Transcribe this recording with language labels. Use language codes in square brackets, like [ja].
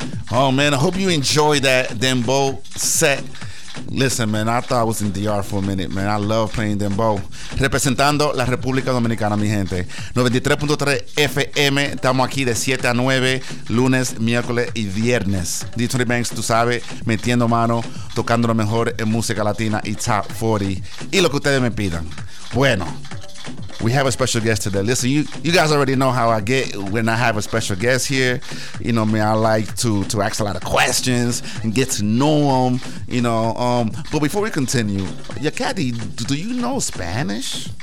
[en] Oh, man, I hope you enjoyed that dembow set. Listen, man, I thought I was in DR for a minute, man. I love playing dembow. [es] Representando la República Dominicana, mi gente. 93.3 FM. Estamos aquí de 7 a 9, lunes, miércoles y viernes. D3 Banks, tú sabes, metiendo mano, tocando lo mejor en música latina y top 40. Y lo que ustedes me pidan. [en] Bueno, we have a special guest today. Listen, you guys already know how I get when I have a special guest here. You know me, I like to ask a lot of questions and get to know them, you know. But before we continue, Yacati, do you know Spanish?